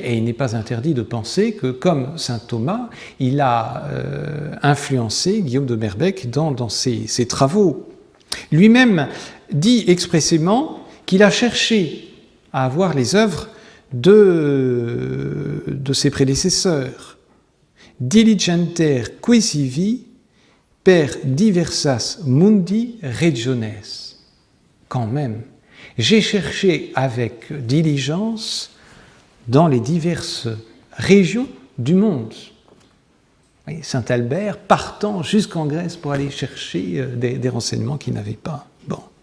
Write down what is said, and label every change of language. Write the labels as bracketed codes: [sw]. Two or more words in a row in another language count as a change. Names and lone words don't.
[fr] Et il n'est pas interdit de penser que, comme saint Thomas, il a influencé Guillaume de Merbecque dans ses travaux. Lui-même dit expressément qu'il a cherché à avoir les œuvres de ses prédécesseurs. [la] Diligenter quisivi per diversas mundi regiones. [fr] Quand même, j'ai cherché avec diligence dans les diverses régions du monde. Saint Albert partant jusqu'en Grèce pour aller chercher des renseignements qu'il n'avait pas. Bon.